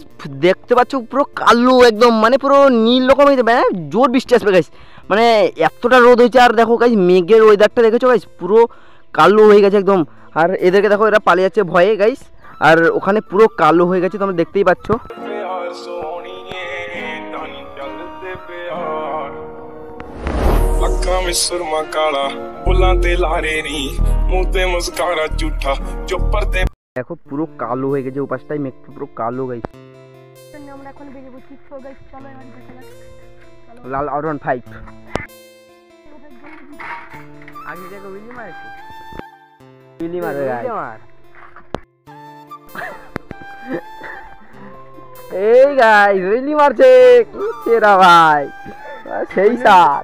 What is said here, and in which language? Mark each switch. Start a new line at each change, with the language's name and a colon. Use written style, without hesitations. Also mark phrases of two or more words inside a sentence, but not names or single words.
Bangla: দেখতে পাচ্ছ পুরো কালো একদম, মানে পুরো নীল রকম হয়ে যাবে, জোর বৃষ্টি আসবে গাইস, মানে এতটা রোদ হয়েছে। আর দেখো গাইস মেঘের ওয়েদারটা দেখেছো গাইস, পুরো কালো হয়ে গেছে একদম। আর এদেরকে দেখো এরা পালিয়ে যাচ্ছে ভয়ে গাইস, আর ওখানে পুরো কালো হয়ে গেছে তোমরা দেখতেই পাচ্ছ।
Punjabi: ਅੱਖਾਂ ਵਿੱਚ ਸੁਰਮਾ ਕਾਲਾ ਬੁੱਲਾਂ ਤੇ ਲਾਰੇ ਨੀ ਮੂੰਹ ਤੇ ਮੁਸਕਾਰਾ ਝੂਠਾ ਜੋ ਪਰਦੇ
Bangla: দেখো পুরো কালো হয়ে গেছে, ও পাশটাই মেঘটা পুরো কালো গাইস। আমরা এখন বেরিয়ে পড়ছি। তো গাইস চলো এবার দেখা যাক। লাল R15 আগে দেখো উইলি মারছে, বিলি মারবে গাইস। এই গাইস বিলি মারছে, কি সেরা ভাই, সেই সাথ